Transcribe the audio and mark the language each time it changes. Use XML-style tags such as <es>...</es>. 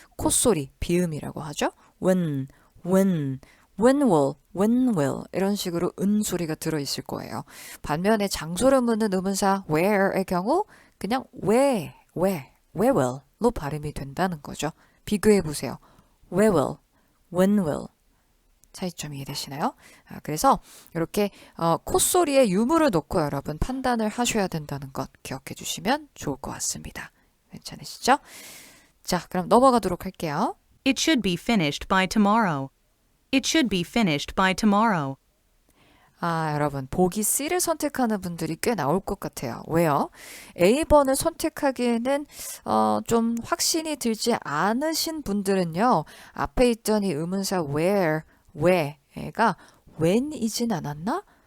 <ko>콧소리, 비음이라고 하죠. when will 이런 식으로 소리가 들어있을 거예요. 반면에 장소를 묻는 의문사 where의 경우 그냥 where will로 발음이 된다는 거죠. 비교해 보세요. where will, when will 차이점 이해되시나요? 그래서 이렇게 콧소리에 유무를 놓고 여러분 판단을 하셔야 된다는 것 기억해 주시면 좋을 것 같습니다. 괜찮으시죠? 자, 그럼 넘어가도록 할게요.</ko> <en>It should be finished by tomorrow. It should be finished by tomorrow.</en> <ko>여러분 보기 C를 선택하는 분들이 꽤 나올 것 같아요. 왜요? A번을 선택하기에는 좀 확신이 들지 않으신 분들은요. 앞에 있던 이 의문사 where가 when이진 않았나?</ko>